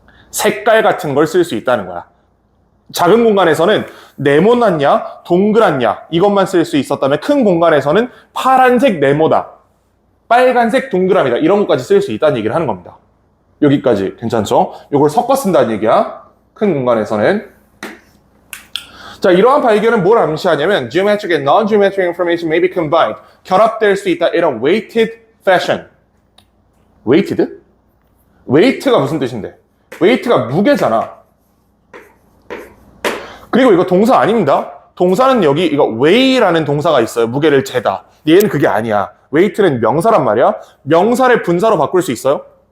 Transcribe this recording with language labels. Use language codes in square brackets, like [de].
[ko] 색깔 같은 걸 쓸 수 있다는 거야. 작은 공간에서는 네모났냐 동그랗냐 이것만 쓸 수 있었다면 큰 공간에서는 파란색 네모다, 빨간색 동그라미다 이런 것까지 쓸 수 있다는 얘기를 하는 겁니다. 여기까지 괜찮죠? 이걸 섞어 쓴다는 얘기야. 큰 공간에서는. 자, 이러한 발견은 뭘 암시하냐면 [en] geometric and non-geometric information may be combined. [ko] 결합될 수 있다. 이런 [en] weighted fashion. weighted? [ko] weight가 무슨 뜻인데? weight가 무게잖아. 그리고 이거 동사 아닙니다. 동사는 여기 이거 weigh라는 동사가 있어요. 무게를 재다. 얘는 그게 아니야. weight는 명사란 말이야. 명사를 분사로 바꿀 수 있어요?